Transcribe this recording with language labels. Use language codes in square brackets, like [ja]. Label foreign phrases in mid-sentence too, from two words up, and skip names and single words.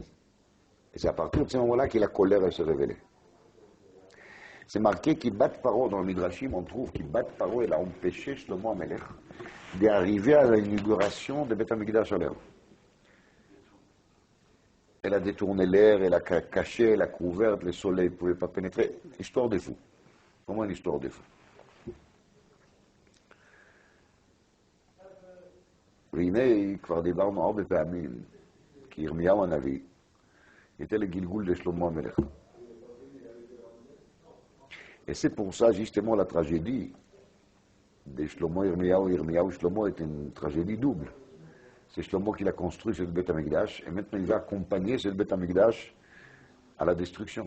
[fr] Et c'est à partir de ce moment-là que la colère s'est révélée. C'est marqué qu'il bat Paro dans le Midrashim, on trouve qu'il bat Paro, il a empêché Shlomo Amelech d'arriver à l'inauguration de [he] בית המקדש [fr] à l'air. Elle a détourné l'air, elle a caché, elle a couvert, le soleil ne pouvait pas pénétrer. Histoire de fou. Comment une histoire de fou? [he] והנה כבר דיברנו הרבה פעמים כי ירמיהו הנביא [fr] était le Gilgoul de Shlomo Amelech. Et c'est pour ça, justement, la tragédie de Shlomo Yirmiyahu, Yirmiyahu Shlomo est une tragédie double. C'est Shlomo qui l'a construit, cette [he] בית המקדש, [fr] et maintenant il va accompagner cette [he] בית המקדש [fr] à la destruction.